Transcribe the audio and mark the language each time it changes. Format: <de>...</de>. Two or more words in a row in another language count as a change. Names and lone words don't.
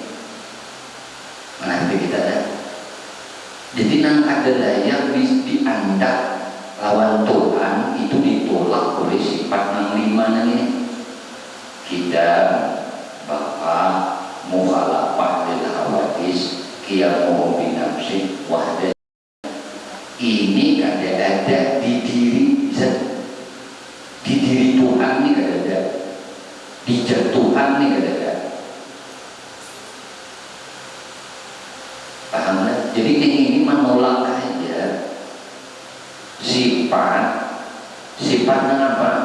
<bjn>Nanti kita lihat. Jadi nang ada layak diandak lawan Tuhan itu ditolak oleh sifat nang lima nang ini. Kita bapak</bjn> <ar>مخالفة للحوادث قيامه بنفسه وحده.</ar> <bjn>Ini ada di diri Tuhan nih ada di zat Tuhan nih ada. Paham kan? Jadi ini menolak aja sifat apa?</bjn>